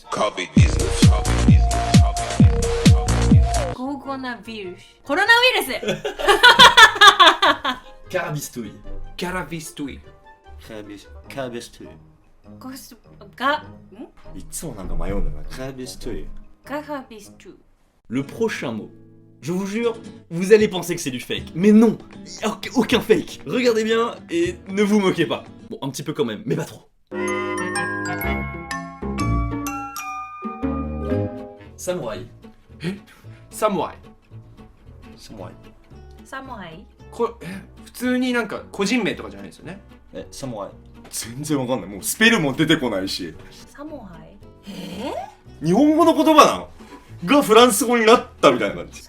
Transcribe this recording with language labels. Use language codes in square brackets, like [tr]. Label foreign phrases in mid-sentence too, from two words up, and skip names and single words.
[ja] コロナビルス。コロナウイルスカラビストイ。キャラビストゥイ。カービストゥイ。いつもなんか迷うんだよな。カービストゥイ。ガハビストゥ。 [fr] Le prochain mot. Je vous jure, vous allez penser que c'est du fake. Mais non, il n'y a aucun fake. Regardez bien et ne vous moquez pas. Bon, un petit peu quand même, mais pas trop. Samouraï. [ja] サムワイ。サモアイ。サモアイ？普通になんか個人名とかじゃないですよね。サモアイ。全然わかんない。もうスペルも出てこないし。サモアイ？日本語の言葉なのがフランス語になったみたいな感じ。